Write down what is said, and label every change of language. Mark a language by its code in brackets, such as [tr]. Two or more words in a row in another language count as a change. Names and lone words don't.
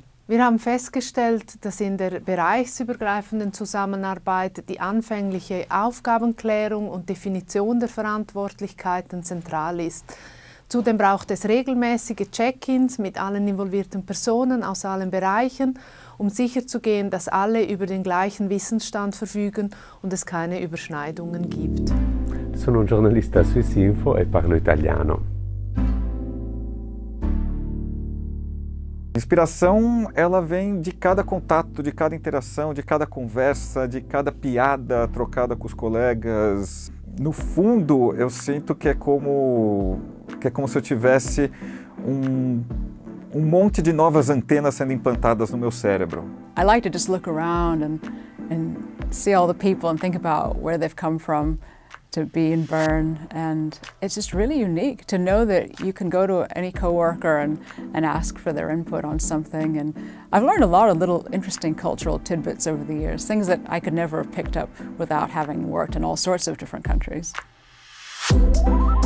[de] Wir haben festgestellt, dass in der bereichsübergreifenden Zusammenarbeit die anfängliche Aufgabenklärung und Definition der Verantwortlichkeiten zentral ist. Zudem braucht es regelmäßige Check-ins mit allen involvierten Personen aus allen Bereichen, um sicherzugehen, dass alle über den gleichen Wissensstand verfügen und es keine Überschneidungen gibt. [it] Sono un giornalista a Swissinfo e parlo italiano. [pt] A inspiração, ela vem de cada contato, de cada interação, de cada conversa, de cada piada trocada com os colegas. No fundo, eu sinto que é como se eu tivesse um monte de novas antenas sendo implantadas no meu cérebro. [en] I like to just look around and see all the people and think about where they've come from to be in Bern, and it's just really unique to know that you can go to any coworker and ask for their input on something. And I've learned a lot of little interesting cultural tidbits over the years, things that I could never have picked up without having worked in all sorts of different countries.